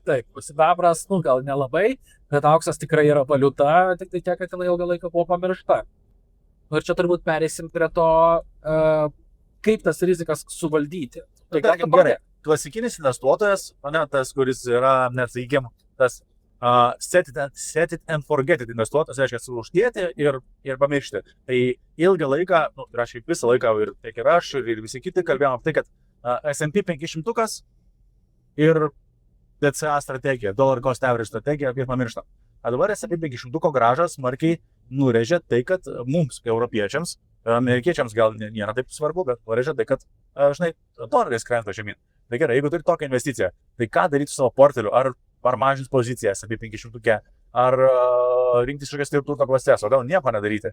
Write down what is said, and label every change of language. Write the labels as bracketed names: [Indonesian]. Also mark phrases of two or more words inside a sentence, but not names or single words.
[Lithuanian] Sidabras, gal nelabai, bet auksas tikrai yra valiuta, tik tai tiek, kad jinai ilgą laiką buvo pamiršta. Ir čia turbūt pereisim prie to, kaip tas rizikas suvaldyti. Tai tarkim, gerai, klasikinis investuotojas, tas, kuris yra, nesakykime, tas [English] set it and forget it [Lithuanian] investuotojas, reiškia uždėti ir pamiršti. Tai ilgą laiką, raškai visą laiką, ir tiek ir aš, ir visi kiti kalbėjom apie tai, kad S&P 500 ir DCA strategija, [English] dollar cost average [Lithuanian] strategija, apie pamirštą. O dabar S&P 500 grąžas smarkiai nurėžė tai, kad mums, europiečiams, amerikiečiams gal nėra taip svarbu, bet nurėžė tai, kad, žinai, doleris krenta žemyn. Tai gerai, jeigu turi tokią investiciją, tai ką daryti su savo portfeliu? Ar mažins poziciją S&P 500, ar rinktis kažkokias turto klases, o gal nieko nedaryti?